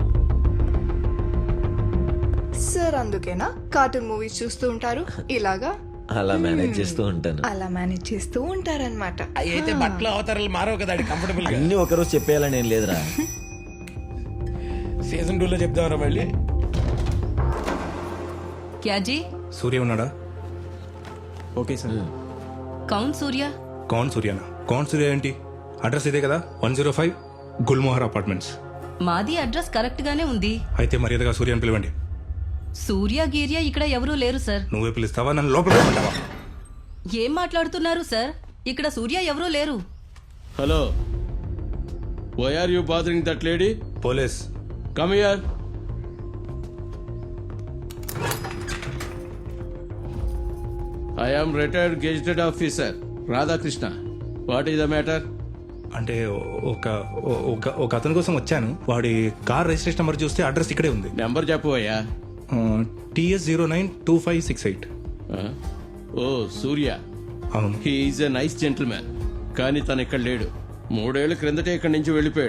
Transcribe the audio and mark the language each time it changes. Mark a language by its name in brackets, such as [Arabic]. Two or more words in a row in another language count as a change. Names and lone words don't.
[Telugu] సార్ అందుకేనా [English] cartoon movies [Telugu] చూస్తూ ఉంటారు ఇలాగా? అలా మేనేజ్ చేస్తూ ఉంటాను. అలా మేనేజ్ చేస్తూ ఉంటారనమాట. అయితే బట్టలు అవతారాలు మారవు కదా, కంఫర్టబుల్ గా. అన్ని ఒకరోజు చెప్పేయాలని ఏం లేదురా. సీజన్ 2 లో చెప్దామరా మళ్ళీ. [Hindi] क्या जी? [Telugu] సూర్య ఉన్నాడా? ఓకే సార్. [Hindi] कौन सूर्या? [Telugu] కౌన్ సూర్యనా? కౌన్ సూర్య ఏంటి? అడ్రస్ ఇదే కదా, 105 గుల్మోహర్ అపార్ట్మెంట్స్. మాది [English] address correct [Telugu] గానే ఉంది. అయితే మర్యాదగా సూర్యని పిలవండి. సూర్య గీర్య ఇక్కడ ఎవరూ లేరు సార్. నువ్వే పిలుస్తావా, నన్ను లోపల పెట్టమంటావా? ఏం మాట్లాడుతున్నారు సార్? ఇక్కడ సూర్య ఎవరూ లేరు. హలో, [English] Why are you bothering that lady? [Telugu] పోలీస్. [English] come here. I am retired gazetted officer Radhakrishna. What is the matter? [Telugu] అంటే ఒక ఒక అతని కోసం వచ్చాను. వాడి [English] car registration number [Telugu] చూస్తే అడ్రస్ ఇక్కడే ఉంది. నెంబర్ చెప్పబోయా. TS092568. ఓ సూర్య. అవును. [English] he is a nice gentleman. [Telugu] కానీ తను ఇక్కడ లేడు. 3 ఏళ్ల క్రిందటే ఇక్కడి నుంచి వెళ్ళిపోయాడు.